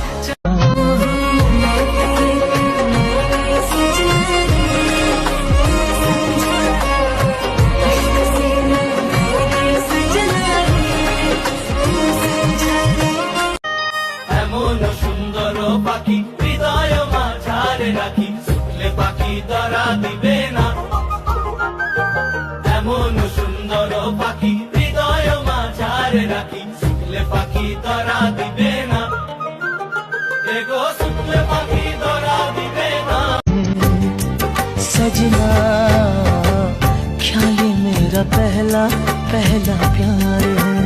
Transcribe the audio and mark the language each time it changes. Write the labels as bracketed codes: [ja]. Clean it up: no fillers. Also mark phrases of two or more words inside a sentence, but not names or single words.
[bn] এমন সুন্দর পাখি হৃদয় মাঝারে রাখি, শুনলে পাখি ধরা দিবে না। এমন সুন্দর পাখি হৃদয় মাঝারে রাখি, শুনলে পাখি ধরা দিবে না। দেখো শুনলে পাখি ধরা দিবে না। [hi] सजना क्या ये मेरा पहला पहला प्यार है।